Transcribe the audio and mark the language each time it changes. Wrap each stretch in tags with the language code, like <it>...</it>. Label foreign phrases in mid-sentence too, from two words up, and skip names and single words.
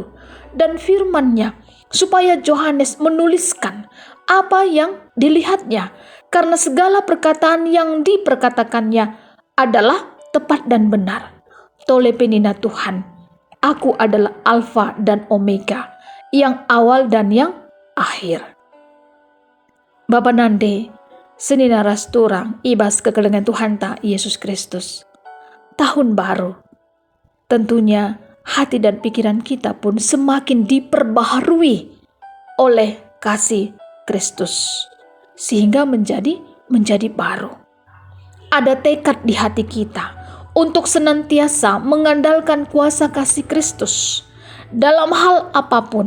<id>Dan firman-Nya supaya Yohanes menuliskan apa yang dilihatnya, karena segala perkataan yang diperkatakannya adalah tepat dan benar.</id> <btx>Tole penina</btx> <id>Tuhan, aku adalah Alfa dan Omega, yang awal dan yang akhir.</id> <btx>Bapa nande, senina rasturang ibas kekelengan Tuhan ta Yesus Kristus.</btx> <id>Tahun baru, tentunya hati dan pikiran kita pun semakin diperbaharui oleh kasih Kristus, sehingga menjadi baru. Ada tekad di hati kita untuk senantiasa mengandalkan kuasa kasih Kristus dalam hal apapun.</id>